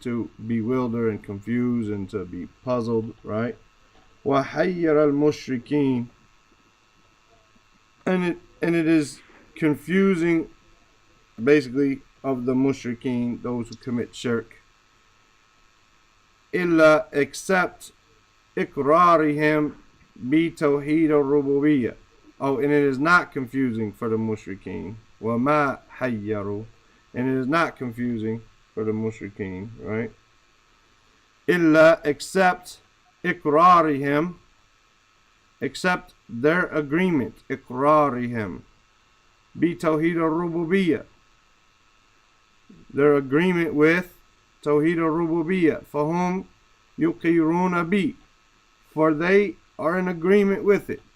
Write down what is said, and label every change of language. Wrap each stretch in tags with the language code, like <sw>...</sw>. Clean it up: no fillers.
<en>To bewilder and confuse and to be puzzled, right?</en> <ar>وَحَيَّرَ الْمُشْرِكِينَ,</ar> <en>and it is confusing, basically, of the mushrikeen, those who commit shirk.</en> <ar>إِلَّا</ar> <en>except</en> <ar>إِقْرَارِهِمْ بِتَوْحِيدِ الرُّبُوبِيَّةِ.</ar> <en>Oh, and it is not confusing for the mushrikeen.</en> <ar>وَمَا حَيَّرُوا,</ar> <en>and it is not confusing for the mushrikeen, right?</en> <ar>إِلَّا</ar> <en>except</en> <ar>إِقْرَارِهِمْ,</ar> <en>except their agreement,</en> <ar>إِقْرَارِهِمْ بِتَوْحِيدِ الرُّبُوبِيَّةِ,</ar> <en>their agreement with Tawheed al-Rububiyyah,</en> <ar>فَهُمْ يُقِرُونَ بِي,</ar> <en>for they are in agreement with it.</en>